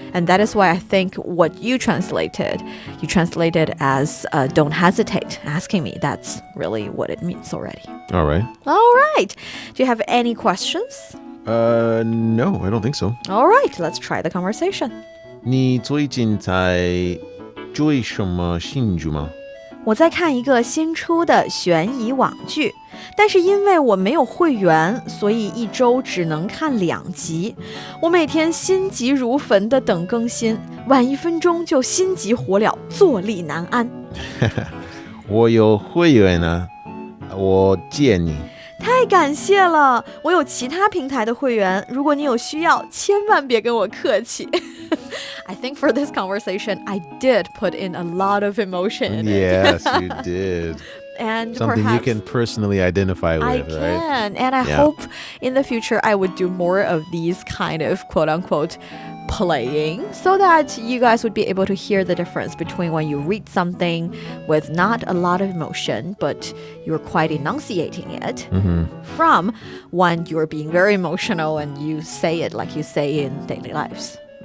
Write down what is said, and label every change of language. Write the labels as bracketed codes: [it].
[en] And that is why I think what you translated as don't hesitate asking me. That's really what it means already. All right. All right. Do you have any questions? No, I don't think so. All right, let's try the conversation. [zh] 你最近在追什么新剧吗？我在看一个新出的悬疑网剧，但是因为我没有会员，所以一周只能看2集。我每天心急如焚地等更新，晚1分钟就心急火燎，坐立难安。我有会员啊，我借你。太感谢了，我有其他平台的会员，如果你有需要，千万别跟我客气。 [en] I think for this conversation, I did put in a lot of emotion in it. Yes, you did. And something perhaps you can personally identify with, I right? can, and I hope in the future I would do more of these kind of quote-unquote playing so that you guys would be able to hear the difference between when you read something with not a lot of emotion, but you're quite enunciating it, from when you're being very emotional and you say it like you say in daily lives.